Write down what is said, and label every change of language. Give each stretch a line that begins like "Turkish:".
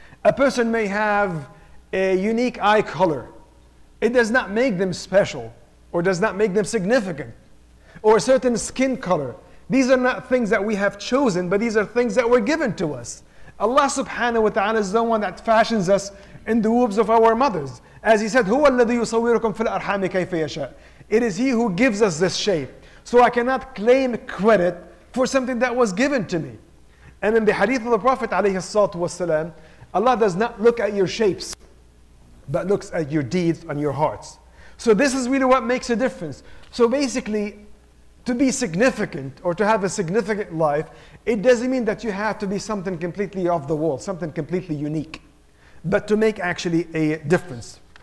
English: A person may have a unique eye color. It does not make them special, or does not make them significant. Or a certain skin color. These are not things that we have chosen, but these are things that were given to us. Allah subhanahu wa ta'ala is the one that fashions us in the wombs of our mothers.
Arabic: As He said, هُوَ الَّذِي يُصَوِّرُكُمْ فِي الْأَرْحَامِ كَيْفَ يَشَاءُ.
English: It is He who gives us this shape. So I cannot claim credit for something that was given to me. And in the hadith of the Prophet ﷺ, Allah does not look at your shapes, but looks at your deeds and your hearts. So this is really what makes a difference. So basically, to be significant or to have a significant life, it doesn't mean that you have to be something completely off the wall, something completely unique, but to make actually a difference.